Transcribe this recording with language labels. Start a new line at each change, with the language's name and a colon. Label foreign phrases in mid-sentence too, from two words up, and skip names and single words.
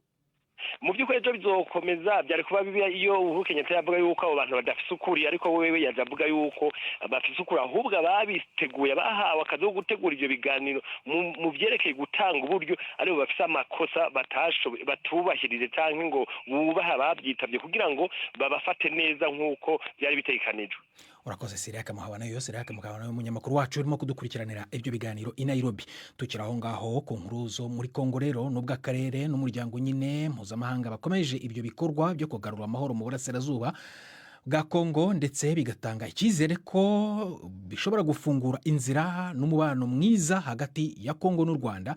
Rundi: Mu by'ukuri ejo bizokomeza, byari kuba bibi iyo Uhuru Kenyatta yavuga yuko abo bantu badafise ukuri, ariko wewe yaje avuga yuko bafise ukuri, ahubwo ababiteguye bahawe akazi ko gutegura ivyo biganiro mu vyerekeye gutanga uburyo aribo bafise amakosa batubahirije canke ngo bubaha babyitavye kugira ngo babafate neza nk'uko byari bitegekanijwe.
Kinyarwanda: Urakoze Siraka Muhabana yose Siraka Muhabana y'umunyamakuru wacu urimo kudukurikiranira ibyo biganiro i Nairobi. Tukiraho ngaho ku nkuruzo muri Kongo rero nubwo akarere n'umuryango nyine mpuzamahanga bakomeje ibyo bikorwa byo kugarura amahoro mu burasirazuba bwa Kongo, ndetse bigatanga icyizere ko bishobora gufungura inzira n'umubano mwiza hagati ya Kongo n'u Rwanda.